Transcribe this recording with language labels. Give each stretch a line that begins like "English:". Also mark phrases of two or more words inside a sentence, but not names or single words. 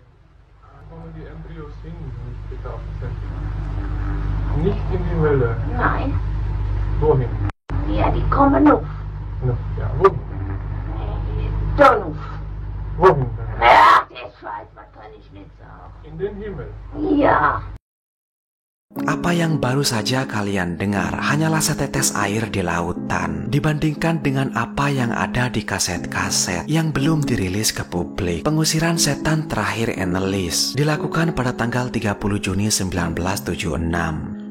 German: Kommen die Embryos hin, nicht getauft sind. Nicht in die Hölle. Nein. Wohin? Ja, die kommen auf. Ja, wohin? Dann auf. Wohin denn? Ja, der Scheiß, was kann ich nicht sagen? In den Himmel. Ja.
Indonesian: Apa yang baru saja kalian dengar hanyalah setetes air di lautan dibandingkan dengan apa yang ada di kaset-kaset yang belum dirilis ke publik. Pengusiran setan terakhir Anneliese dilakukan pada tanggal 30 Juni 1976.